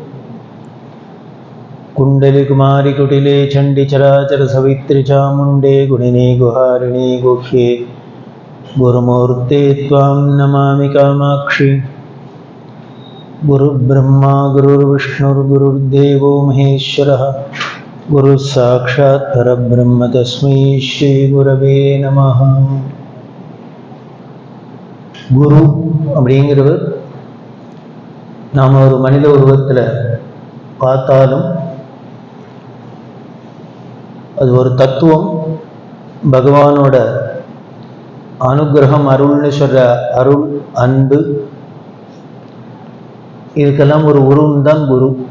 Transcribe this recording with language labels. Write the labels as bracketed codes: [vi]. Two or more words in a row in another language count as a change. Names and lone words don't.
[sa] कुण्डलिकुमारिकुटिले चण्डिचराचरसवित्रिचामुण्डे गुणिने गुहारिणे गुह्ये गुरुमूर्ते त्वां नमामि कामाक्षि। गुरुर्ब्रह्मा गुरुर्विष्णुर्गुरुर्देवो महेश्वरः गुरुः साक्षात् परब्रह्म तस्मै श्री गुरवे நமः. [ta] குரு அப்படிங்கிறவர் நாம் ஒரு மனித உருவத்தில் பார்த்தாலும் அது ஒரு தத்துவம், பகவானோட அனுகிரகம், அருள்னு சொல்ற அருள், அன்பு, இதுக்கெல்லாம் ஒரு உருவம் தான் குரு.